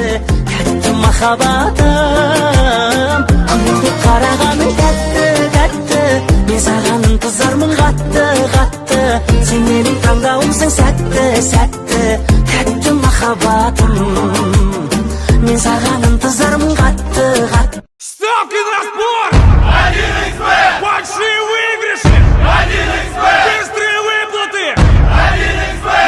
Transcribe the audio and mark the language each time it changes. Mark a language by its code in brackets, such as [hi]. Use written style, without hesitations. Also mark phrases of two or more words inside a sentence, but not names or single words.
[kk] Тәтті махаббатым, күлімдеп қарағаның тәтті, тәтті. Мен саған ынтызармын қатты, қатты. Сен менің таңдауымсың сәтті, сәтті. Тәтті махаббатым, мен саған ынтызармын қатты, қатты. [ru] Ставки на спорт! 1xbet! Большие выигрыши! 1xbet! Быстрые выплаты! 1xbet!